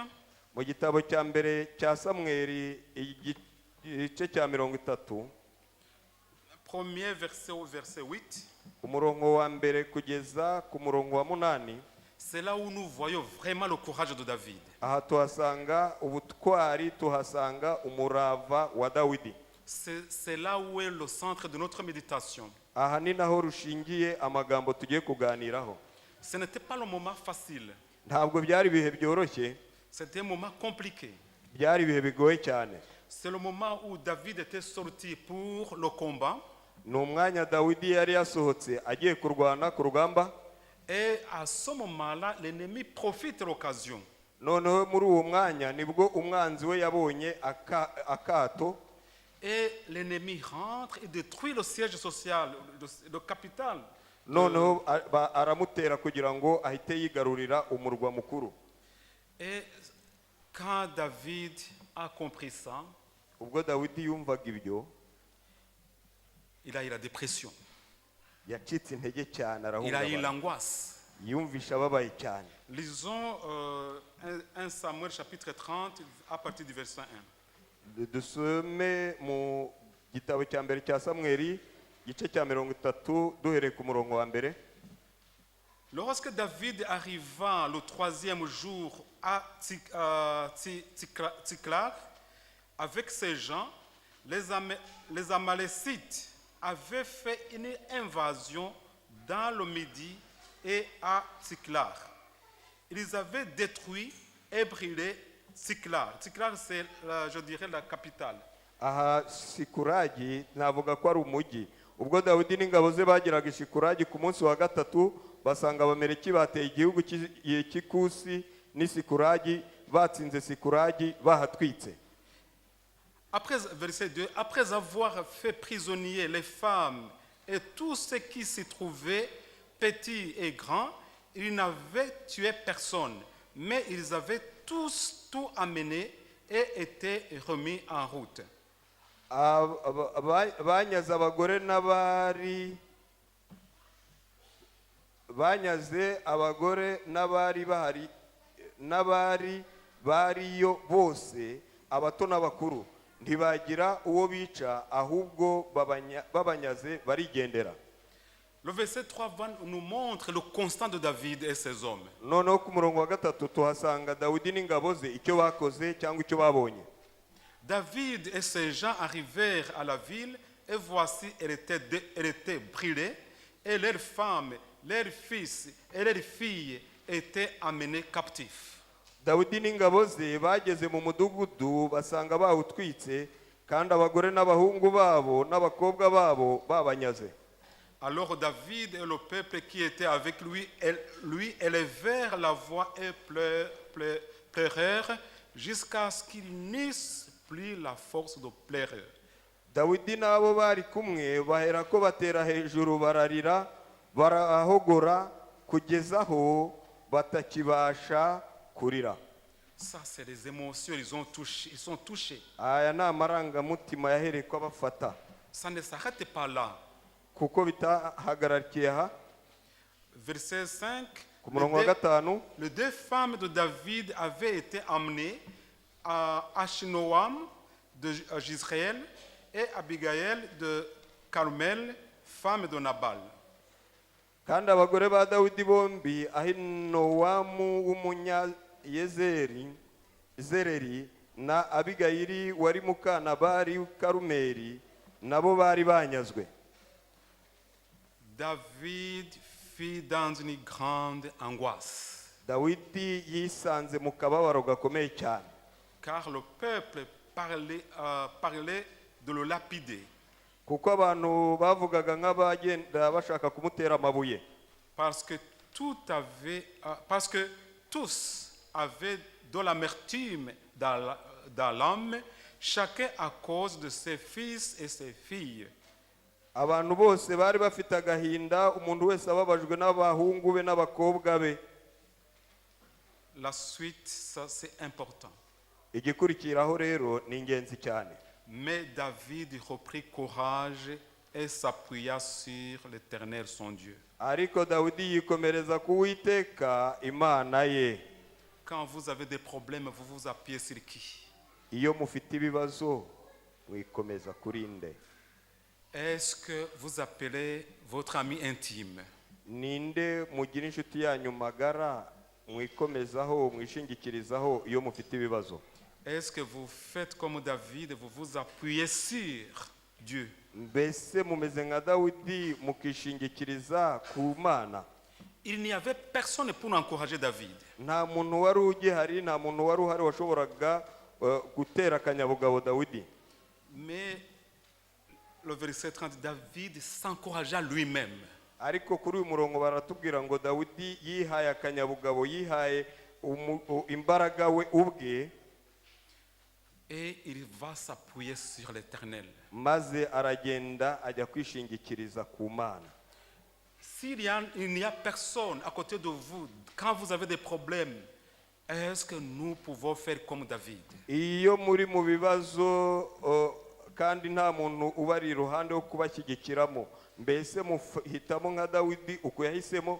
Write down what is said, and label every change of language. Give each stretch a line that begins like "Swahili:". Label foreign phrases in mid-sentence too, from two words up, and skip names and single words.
Kinyarwanda: mu gitabo cya mbere cya Samweli igice cya 30,
French: premier verset au verset 8,
Kinyarwanda: umurongo wa mbere kugeza ku murongo wa 8,
French: c'est là où nous voyons vraiment le courage de David.
Kinyarwanda: aha tuhasanga ubutwari, tuhasanga umurava wa Dawidi.
French: C'est là où est le centre de notre méditation.
Kinyarwanda: Aha ni naho rushingiye amagambo tugiye kuganiraho.
French: Ce n'était pas le moment facile.
Kinyarwanda: Ntabwo byari ibihe byoroshye,
French: C'était un moment compliqué.
Kinyarwanda: byari ibihe bigoye cyane.
French: C'est le moment où David était sorti pour le combat.
Kinyarwanda: Ni umwanya Dawidi yari yasohotse agiye kurwana ku rugamba.
French: Et à ce moment-là, l'ennemi profite de l'occasion.
Kinyarwanda: Noneho muri uwo mwanya nibwo umwanzi we yabonye akato.
French: Et l'ennemi rentre et détruit le siège social, le capital.
Kinyarwanda: Noneho aramutera kugira ngo ahite yigarurira umurwa mukuru.
French: Et quand David a compris ça,
Kinyarwanda: Ubwo Dawidi yumvaga ibyo,
French: il a eu la dépression.
Kinyarwanda: yacitse intege cyane,
French: Il a eu
Kinyarwanda: arahungabana,
French: l'angoisse.
Kinyarwanda: yumvisha ababaye cyane.
French: Lisons 1 Samuel chapitre 30 à partir du verset 1.
Kinyarwanda: Dusome mu gitabo cya mbere cya Samweli igice cya 30 duhereye ku murongo wa mbere.
French: Lorsque David arriva le 3e jour à Tsiklag avec ses gens, les Amalécites avaient fait une invasion dans le Midi et à Tsiklag. Ils avaient détruit et brûlé Tsiklag. Tsiklag, c'est, je dirais, la capitale.
Kinyarwanda: Aha Sikuragi navuga ko ari umujyi. Ubwo Dawidi n'ingabo ze bageraga Sikuragi ku munsi wa gatatu, basanga abameleki bateye igihugu cy'Ikusi n'Isikuragi, batsinze Sikuragi, bahatwitse.
French: Après, verset 2, après avoir fait prisonnier les femmes et tous ceux qui s'y trouvaient, petits et grands, ils n'avaient tué personne, mais ils avaient tous tout amené et étaient remis en route.
Kinyarwanda: Banyaze abagore n'abari bahari n'abari bariyo bose, abato n'abakuru, ntibagira uwo bica, ahubwo babanyaze barigendera.
French: Le verset 3 nous montre le constat de David et ses hommes.
Kinyarwanda: Noneho ku murongo wa gatatu tuhasanga Dawidi n'ingabo ze icyo bakoze cyangwa icyo babonye.
French: David et ses gens arrivèrent à la ville et voici elle était brûlée et leurs femmes, leurs fils et leurs filles étaient amenés captifs.
Kinyarwanda: Dawidi n'ingabo ze bageze mu mudugudu basanga bawutwitse, kandi abagore n'abahungu babo n'abakobwa babo babanyaze.
French: Alors David et le peuple qui était avec lui, élevèrent la voix et pleurèrent jusqu'à ce qu'ils n'eussent plus la force de pleurer.
Kinyarwanda: dawidi n'abo bari kumwe baherako batera hejuru bararira barahogora kugeza aho batakibasha kurira.
French: Ça, c'est les émotions, ils sont touchés.
Kinyarwanda: Aya ni amarangamutima yahereko abafata,
French: Ça ne s'arrête pas là.
Kinyarwanda: kuko bitahagararikiye aha.
French: Verset 5,
Kinyarwanda: Ku murongo wa gatanu,
French: les deux femmes de David avaient été amenées à Achinoam de Jisraël et Abigail de Carmel, femme de Nabal.
Kinyarwanda: kandi abagore ba dawidi bombi ahinowamu w'umunyayezereri na abigayili wari mukanabari karumeri nabo bari banyazwe.
French: David fut dans une grande angoisse,
Kinyarwanda: dawidi yisanze mu kababaro gakomeye cyane,
French: car le peuple parlait de le lapider,
Kinyarwanda: kuko abantu bavugaga nk'abagenda bashaka kumutera amabuye,
French: parce que tous avaient de l'amertume dans l'âme, chacun à cause de ses fils et ses filles.
Kinyarwanda: abantu bose bari bafite agahinda, umuntu wese ababajwe n'abahungu be n'abakobwa be.
French: La suite, ça c'est important.
Kinyarwanda: Igikurikiraho rero ni ingenzi cyane.
French: Mais David reprit courage et s'appuya sur l'Éternel son Dieu.
Kinyarwanda: Ariko dawidi yikomereza ku Uwiteka Imana ye.
French: Quand vous avez des problèmes, vous vous appuyez sur qui?
Kinyarwanda: Iyo mufite ibibazo mwikomeza kuri nde?
French: Est-ce que vous appelez votre ami intime?
Kinyarwanda: Ninde mugira inshuti yanyu magara mwikomezaho mwishingikirizaho iyo mufite ibibazo?
French: Est-ce que vous faites comme David, vous vous appuyez sur Dieu?
Kinyarwanda: Mbese mumeze nka Dawidi mukishingikiriza ku Mana?
French: Il n'y avait personne pour encourager David.
Kinyarwanda: Nta muntu wari ugihari, nta muntu wari uhari washoboraga gutera akanyabugabo Dawidi.
French: Mais le verset 30, David s'encouragea lui-même.
Kinyarwanda: Ariko kuri uyu murongo baratubwira ngo Dawidi yihaye akanyabugabo, yihaye imbaraga we ubwe,
French: Et il va s'appuyer sur l'Éternel.
Kinyarwanda: maze aragenda ajya kwishingikiriza ku Mana.
French: Il n'y a personne à côté de vous, quand vous avez des problèmes, est-ce que nous pouvons faire comme David?
Kinyarwanda: Iyo muri mu bibazo kandi nta muntu ubari iruhande wo kubashyigikiramo, mbese muhitamo nka Dawidi uko yahisemo?